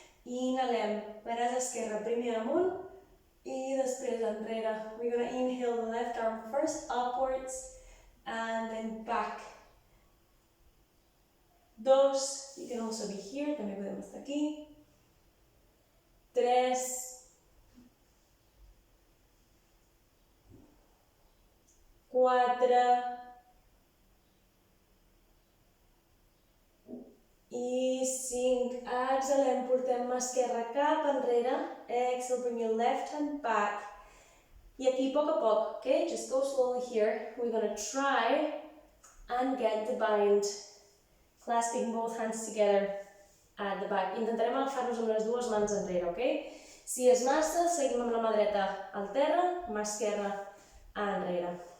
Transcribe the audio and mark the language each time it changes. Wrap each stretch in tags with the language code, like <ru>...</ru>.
<ca>I inhalem, braç esquerre primer amunt i després enrere.</ca> <en>We're going to inhale the left arm first upwards and then back. 2, you can also be here,</en> <ca>també podem estar aquí.</ca> <en>3, 4 i 5.</en> <ca>Exhalem, portem mà esquerra cap enrere.</ca> <en>Exhale, bring your left hand back.</en> <ca>I aquí, a poc,</ca> <en>okay? Just go slowly here. We're going to try and get the bind. Clasping both hands together at the back.</en> <ca>Intentarem agafar-nos amb les dues mans enrere, okay? Si és massa, seguim amb la mà dreta al terra, mà esquerra enrere.</ca>